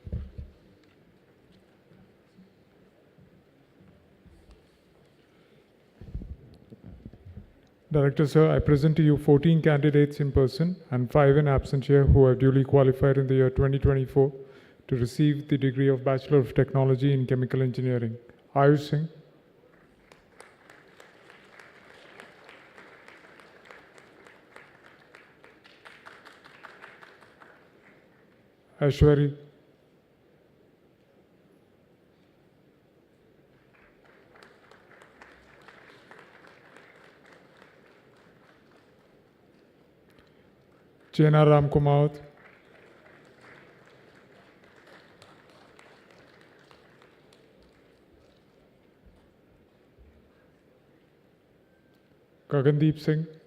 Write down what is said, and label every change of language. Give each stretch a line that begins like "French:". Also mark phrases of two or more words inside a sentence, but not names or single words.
English: Director sir, I present to you 14 candidates in person and 5 in absentia who have duly qualified in the year 2024 to receive the degree of Bachelor of Technology in Chemical Engineering. Ayush Singh, Ashwari, Chena Ram Kumar, Gagandeep Singh,